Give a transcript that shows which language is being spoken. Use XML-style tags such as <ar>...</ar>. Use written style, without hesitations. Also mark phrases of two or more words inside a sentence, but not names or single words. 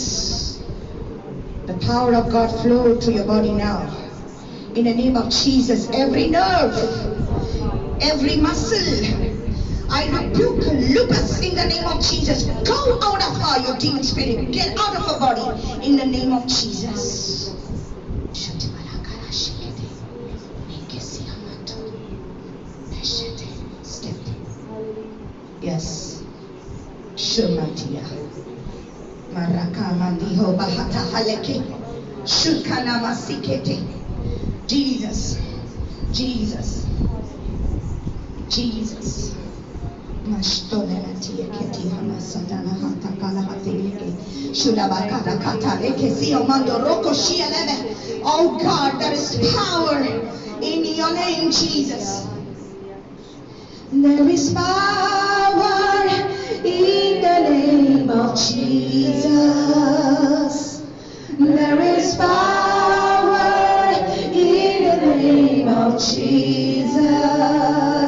<en>The power of God flow through your body now. In the name of Jesus. Every nerve, every muscle, I rebuke lupus in the name of Jesus. Go out of her, you demon spirit. Get out of her body in the name of Jesus. Yes. Shumatia. Maraka mandiho bahata haleke. Shukana masikete. Jesus. Jesus. Jesus. Mashtonelatia keti hamasatana hata kala hateleke. Shulabakata kata leke siyo mando roko shialebe. Oh God, there is power in your name, Jesus. There is power in the name of Jesus. There is power in the name of Jesus.</en>